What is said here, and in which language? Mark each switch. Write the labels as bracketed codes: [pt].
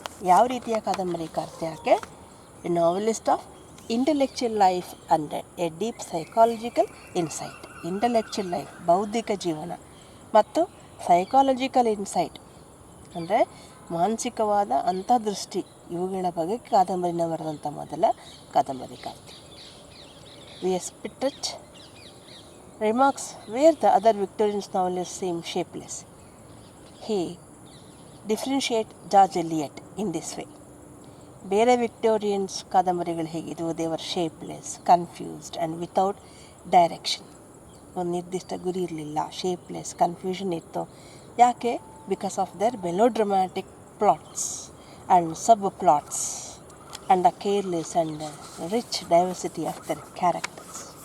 [kn] ಯಾವ ರೀತಿಯ ಕಾದಂಬರಿಕಾರ್ತಿ ಆಕೆ? [en] A novelist of intellectual life and a deep psychological insight. [kn] Intellectual life, ಬೌದ್ಧಿಕ ಜೀವನ, ಮತ್ತು ಸೈಕಾಲಜಿಕಲ್ ಇನ್ಸೈಟ್ ಅಂದರೆ ಮಾನಸಿಕವಾದ ಅಂತರ್ದೃಷ್ಟಿ, ಇವುಗಳ ಬಗ್ಗೆ ಕಾದಂಬರಿನ ಬರೆದಂಥ ಮೊದಲ ಕಾದಂಬರಿಕಾರ್ತಿ. [en] V.S. Pittert remarks where the other Victorian novelists seem shapeless. He differentiates George Eliot in this way. [kn] ಬೇರೆ ವಿಕ್ಟೋರಿಯನ್ಸ್ ಕಾದಂಬರಿಗಳು ಹೇಗಿದ್ವು, [en] They were shapeless, confused and without direction. [kn] ಒಂದು ನಿರ್ದಿಷ್ಟ ಗುರಿ ಇರಲಿಲ್ಲ, ಶೇಪ್ಲೆಸ್, ಕನ್ಫ್ಯೂಷನ್ ಇತ್ತು. ಯಾಕೆ? [en] Because of their melodramatic plots and subplots and the careless and rich diversity of their characters.